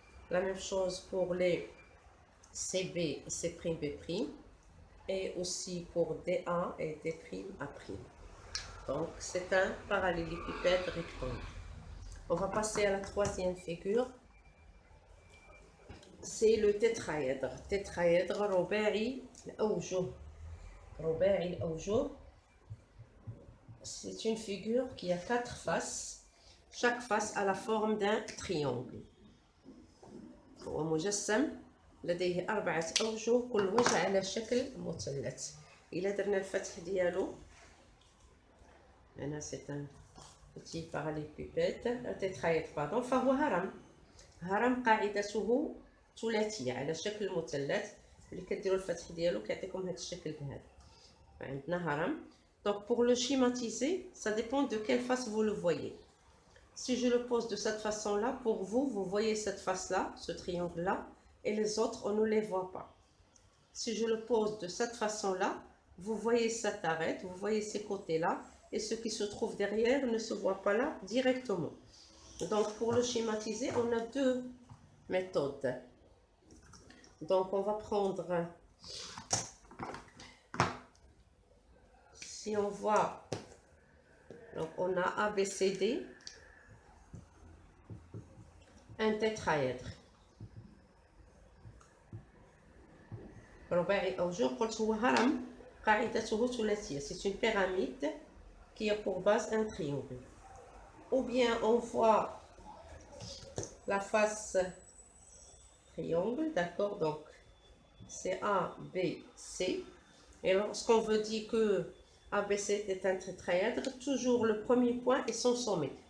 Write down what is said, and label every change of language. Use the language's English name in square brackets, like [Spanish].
[French] La même chose pour les CB et C'B', et aussi pour DA et D'A'. Donc c'est un parallélépipède rectangle. On va passer à la troisième figure. C'est le tétraèdre. [Arabic] Tétraèdre رباعي الأوجه. رباعي الأوجه. [French] C'est une figure qui a 4 faces. Chaque face a la forme d'un triangle. [Arabic] هو مجسم لديه 4 أوجه كل وجه على شكل مثلث. إلا درنا الفتح ديالو هنا [French] c'est un petit parallélépipède, un tétraèdre pardon. [Arabic] فهو هرم. هرم قاعدته ثلاثية على شكل مثلث. اللي كديروا الفتح ديالو كيعطيكم هذا الشكل هذا. عندنا هرم. [French] Donc pour le schématiser, ça dépend de quelle face vous le voyez. Si je le pose de cette façon-là, pour vous, vous voyez cette face-là, ce triangle-là, et les autres, on ne les voit pas. Si je le pose de cette façon-là, vous voyez cette arête, vous voyez ces côtés-là, et ce qui se trouve derrière ne se voit pas là directement. Donc pour le schématiser, on a deux méthodes. Donc on va prendre, si on voit, donc on a ABCD, un tétraèdre. [Arabic] رباعي أوجه قلت هو هرم قاعدته ثلاثية. [French] C'est une pyramide qui a pour base un triangle. Ou bien on voit la face triangle, d'accord? Donc, c'est A, B, C. Et lorsqu'on veut dire que ABC est un tétraèdre, toujours le premier point est son sommet.